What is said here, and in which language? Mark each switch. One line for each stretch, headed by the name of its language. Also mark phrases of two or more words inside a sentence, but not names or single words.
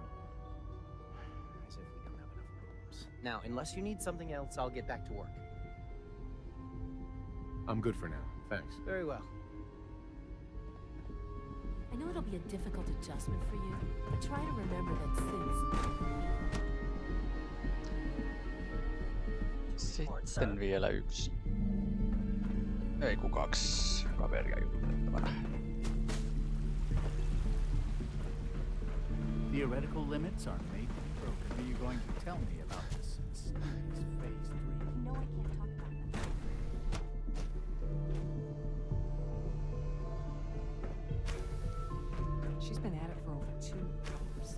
English: As if we don't have enough problems. Now, unless you need something else, I'll get back to work. I'm good for now, thanks. Very well. I know it'll be a difficult adjustment for you, but try to remember that
Finnish: Sitten vielä yksi. Ei kun 2 kaveria jututettavana.
English: Theoretical limits are made to be broken. Are you going to tell me about this mysterious phase 3? No, I can't talk about that. She's been at it for over 2 hours.